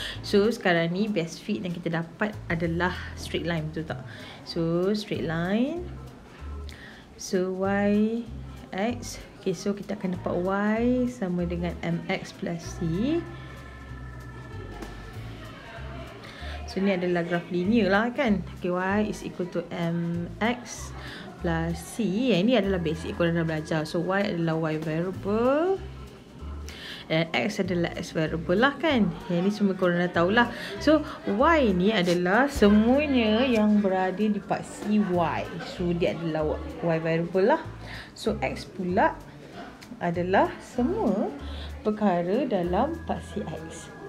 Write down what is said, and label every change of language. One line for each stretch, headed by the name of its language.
Malay: So sekarang ni best fit yang kita dapat adalah straight line, betul tak? So straight line. So y x. Okay, so kita akan dapat y sama dengan mx plus c. So ni adalah graf linear lah kan.
English: Okay, y is equal to mx plus c.
Malay: Yang ini adalah basic korang dah belajar. So y adalah y variable dan x adalah x variable lah kan. Yang ni semua korang dah tahulah. So y ni adalah semuanya yang berada di part cy. So dia adalah y variable lah. So x pula adalah semua perkara dalam part cx.